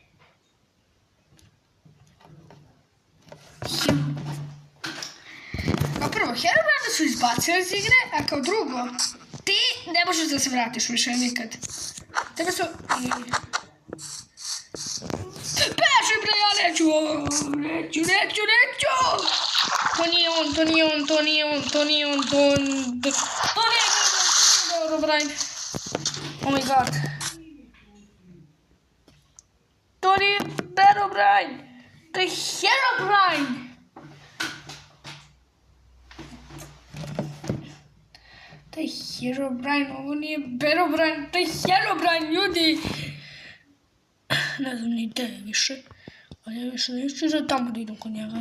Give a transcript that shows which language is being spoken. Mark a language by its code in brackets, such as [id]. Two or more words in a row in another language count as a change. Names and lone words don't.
[sr] Kao prvo, Herobrine su izbacili iz igre, a kao drugo, ti ne možeš da se vratiš više nikad. Tebe su... Beži bre, ja neću! To nije on. Herobrine. [en] Oh my god. [sr] To nije Herobrine. To je Herobrine. To je Herobrine, ovo nije Herobrine, to je Herobrine, ljudi! Ne znam ni gdje je više, ali ja više neću za tamo da idem kod njega.